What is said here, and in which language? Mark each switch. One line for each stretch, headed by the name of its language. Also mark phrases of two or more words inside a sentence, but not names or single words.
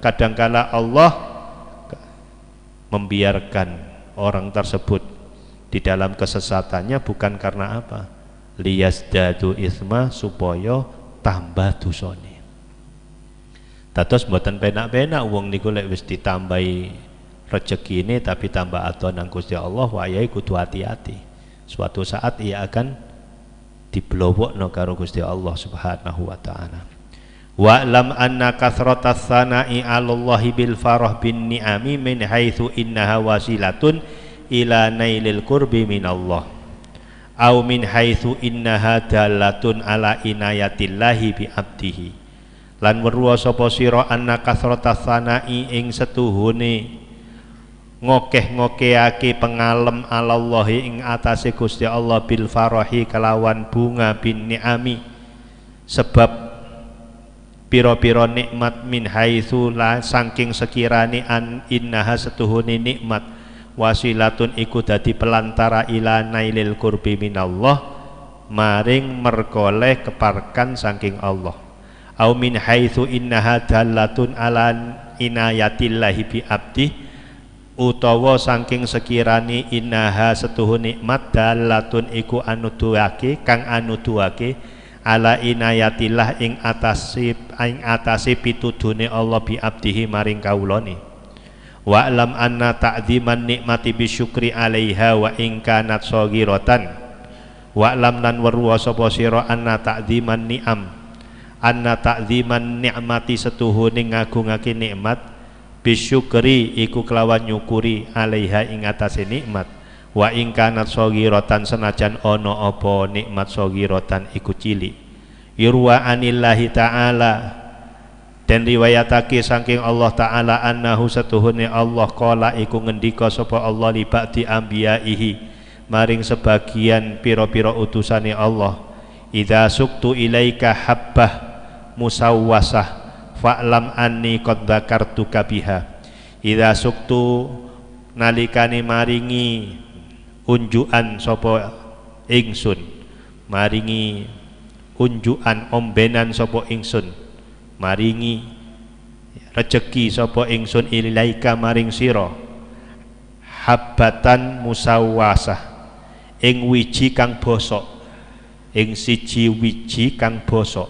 Indonesian: Kadangkala Allah membiarkan orang tersebut di dalam kesesatannya bukan karena apa?
Arabic: ليزدادوا إثما,
Javanese: supaya tambah dosane. Dados mboten penak-penak wong niku lek wis ditambahi rezekine tapi tambah ado nang Gusti Allah, wayahe kudu hati-hati. Suatu saat ia akan diblowokno karo Gusti Allah
Arabic: سبحانه وتعالى. واعلم أن كثرة الثناء على الله بالفرح بالنعم من حيث إنها وسيلة إلى نيل القرب من الله أو من حيث إنها دلالة على عناية الله بعبده.
Javanese: Lan weruh sapa sira
Arabic: أن كثرة الثناء
Javanese: ing setuhune ngokeh-ngokehake pengalem alallahi ing atase Gusti Allah
Arabic: بالفرح
Javanese: kelawan bunga
Arabic: بالنعم,
Javanese: sebab piro-piro nikmat
Arabic: من حيث لا
Javanese: saking sekirane
Arabic: أن إنها
Javanese: setuhune nikmat wasilatun iku dadi pelantara
Arabic: إلى نيل القرب من الله,
Javanese: maring merkoleh keparkan saking Allah.
Arabic: أو من حيث إنها دلالة على عناية الله بعبد,
Javanese: utawa saking sekirane innaha setuhun nikmat dalatun iku anuduhake kang anuduhake
Arabic: على عناية الله
Javanese: ing atase pitudune Allah
Arabic: بعبده
Javanese: maring kaulane.
Arabic: واعلم أن تعظيم النعمة بالشكر عليها وإن كانت صغيرة. واعلم
Javanese: lan weruh sapa sira
Arabic: أن تعظيم النعمة
Javanese: setuhune ngagungake nikmat bisyukri iku kelawan nyukuri 'alaiha ing atase nikmat.
Arabic: وإن كانت صغيرة,
Javanese: senajan ana apa nikmat shaghiratan iku cilik.
Arabic: يروى عن الله تعالى,
Javanese: dan riwayatake saking Allah Ta'ala
Arabic: annahu
Javanese: setuhune Allah
Arabic: qala
Javanese: iku ngendika sapa Allah
Arabic: لبعض أنبيائه
Javanese: maring sebagian pira-pira utusane Allah,
Arabic: إذا سقت إليك حبة مسوسة فاعلم أني قد ذكرتك بها. إذا سقت
Javanese: nalikane maringi unjukan sapa ingsun, maringi unjukan ombenan sapa ingsun, maringi rejeki sapa ingsun ilaika maring sira
Arabic: حبة مسوسة
Javanese: ing wiji kang bosok, ing siji wiji kang bosok.